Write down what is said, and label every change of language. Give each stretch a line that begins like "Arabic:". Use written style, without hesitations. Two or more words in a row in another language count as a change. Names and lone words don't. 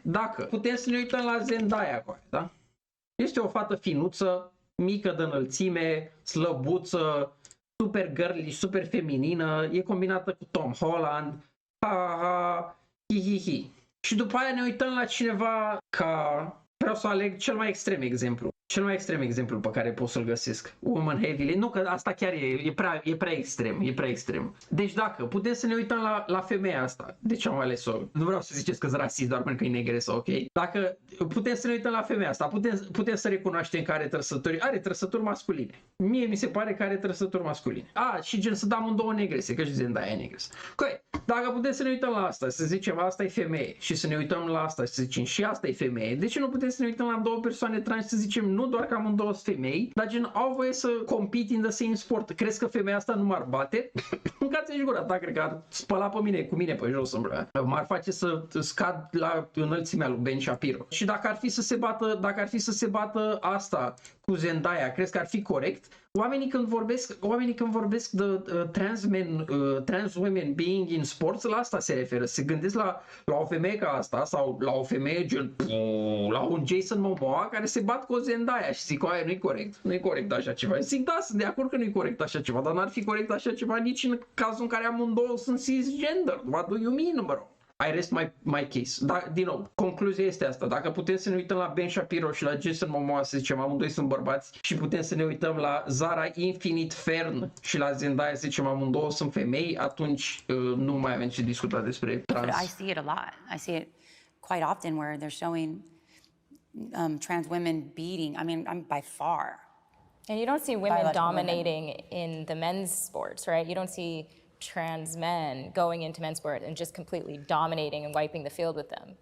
Romanian: Dacă putem să ne uităm la Zendaya, da? Este o fată finuță, mică de înălțime, slăbuță, super girly, super feminină, e combinată cu Tom Holland, ha, ha, hi, hi, hi. Și după aia ne uităm la cineva ca... Vreau să aleg cel mai extrem exemplu. Cel mai extrem exemplu pe care pot să-l găsesc.
English: Woman heavily.
Romanian: Nu, că asta chiar e prea extrem. E prea extrem. Deci dacă putem să ne uităm la femeia asta, de ce am ales-o? Nu vreau să ziceți că-s rasist doar pentru că e negresă, ok? Dacă putem să ne uităm la femeia asta, putem să recunoaștem că are trăsături masculine. Mie mi se pare că are trăsături masculine. Și gen să dăm amândouă negrese, că și Zendaya e negresă. Okay. Dacă putem să ne uităm la asta, să zicem asta e femeie și să ne uităm la asta și să zicem și asta e femeie, de ce nu putem să ne uităm la două persoane trans și să zicem nu doar că amândouă sunt femei, dar gen au voie să compete
English: in the same sport.
Romanian: Crezi că femeia asta nu m-ar bate? Mâncați-și gura ta, cred că ar spăla pe mine, cu mine pe jos, m-ar face să scad la înălțimea lui Ben Shapiro. Și dacă ar fi să se bată asta cu Zendaya, crezi că ar fi corect? Oamenii când vorbesc de
English: trans women being in sports,
Romanian: la asta se referă. Se gândesc la o femeie ca asta sau la o femeie gen la un Jason Momoa care se bat cu o Zendaya și zic, aia nu-i corect. Nu-i corect așa ceva. Zic, da, sunt de acord că nu-i corect așa ceva, dar n-ar fi corect așa ceva nici în cazul în care amândouă sunt cisgender.
English: What do you mean, bro? I rest my case.
Romanian: Da, din nou, concluzia este asta. Dacă putem să ne uităm la Ben Shapiro și la Jason Momoa, să zicem, amândoi sunt bărbați, și putem să ne uităm la Zara Infinite Fern și la Zendaya, să zicem, amândouă sunt femei, atunci nu mai avem ce discuta despre trans.
English: But I see it a lot. I see it quite often where they're showing trans women beating. I mean, I'm by far. And you don't see women dominating in the men's sports, right? You don't see trans men going into men's sport and just completely dominating and wiping the field with them.